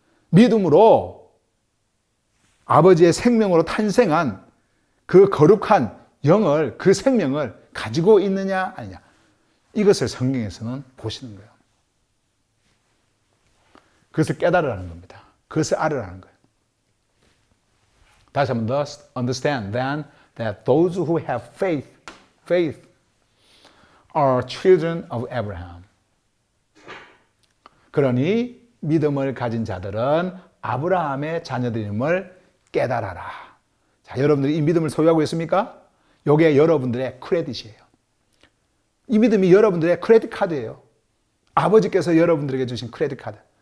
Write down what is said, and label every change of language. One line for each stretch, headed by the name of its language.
Korean: 믿음으로 아버지의 생명으로 탄생한 그 거룩한 영을, 그 생명을 가지고 있느냐, 아니냐. 이것을 성경에서는 보시는 거예요. 그것을 깨달으라는 겁니다. 그것을 알으라는 거예요. 다시 한번 더
English: understand then that those who have faith are children of Abraham.
Korean: 그러니 믿음을 가진 자들은 아브라함의 자녀들임을 깨달아라. 자, 여러분들이 이 믿음을 소유하고 있습니까? 이게 여러분들의 크레딧이에요. 이 믿음이 여러분들의 크레딧 카드예요. 아버지께서 여러분들에게 주신 크레딧 카드.